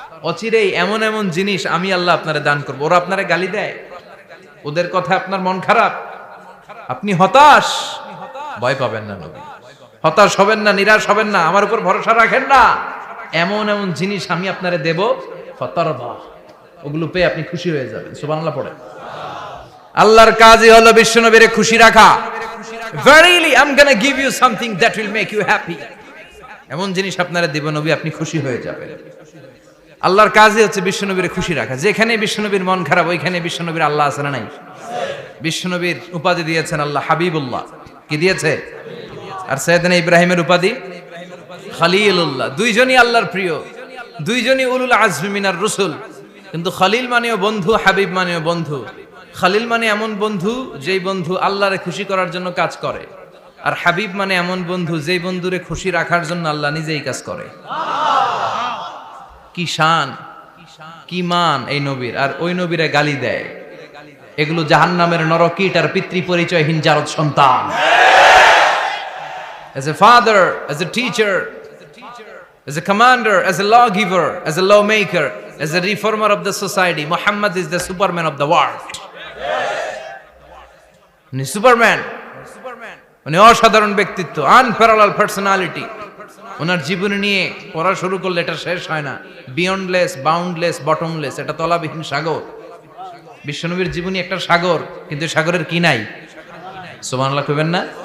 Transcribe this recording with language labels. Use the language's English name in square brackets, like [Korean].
[Bangla] অচিরেই এমন এমন জিনিস আমি আল্লাহ আপনারে দান করব। ওরা আপনারে গালি দেয়, ওদের কথা আপনার মন খারাপ, আপনি হতাশ, ভয় পাবেন না নবী। হতাশ হবেন না, নিরাশ হবেন না, আমার উপর ভরসা রাখেন না। এমন এমন জিনিস আমি আপনারে দেব, ফাতারদা, ওগুলো পেয়ে আপনি খুশি হয়ে যাবেন। সুবহানাল্লাহ পড়েন। আল্লাহর কাজই হলো বিশ্বনবীরে খুশি রাখা। [English] Verily I'm gonna give you something that will make you happy. [Bangla] এমন জিনিস আপনারা দিব নবী, আপনি খুশি হয়ে যাবেন। আল্লাহর কাজই হচ্ছে বিশ্বনবীরে খুশি রাখা। যেখানে বিশ্বনবীর মন খারাপ, ওইখানে বিশ্বনবীর আল্লাহ আছে না নাই? বিশ্বনবীর উপাধি দিয়েছেন আল্লাহ হাবিবুল্লাহ। কি দিয়েছে? আর সাইয়েদনা ইব্রাহিমের উপাধি খলিলুল্লাহ। দুইজনই আল্লাহর প্রিয়, দুইজনই [Arabic] উলুল আজমি মিনার রাসূল। [Bangla] কিন্তু খলিল মানেও বন্ধু, হাবিব মানেও বন্ধু। খলিল মানে এমন বন্ধু যেই বন্ধু আল্লাহরে খুশি করার জন্য কাজ করে, আর হাবিব মানে এমন বন্ধু যেই বন্ধুরে খুশি রাখার জন্য আল্লাহ নিজেই কাজ করে। কি শান, কি মান এই নবীর! আর ওই নবীরে গালি দেয়। এগুলো জাহান্নামের নরকীট আর পিতৃ পরিচয়হীন জারদ সন্তান। [English] As a father, as a teacher, as a commander, as a lawgiver, as a lawmaker, as a reformer of the society, Muhammad is the Superman of the world. [Bangla] উনি সুপারম্যান, উনি অসাধারণ ব্যক্তিত্ব, আনপ্যারালাল পার্সোনালিটি। ওনার জীবনী নিয়ে পড়া শুরু করলে এটা শেষ হয় না। বিয়ন্ডলেস, বাউন্ডলেস, বটমলেস, এটা তলাবিহীন সাগর। বিশ্বনবীর জীবনী একটা সাগর, কিন্তু সাগরের কি নাই? সুবহানাল্লাহ কইবেন না?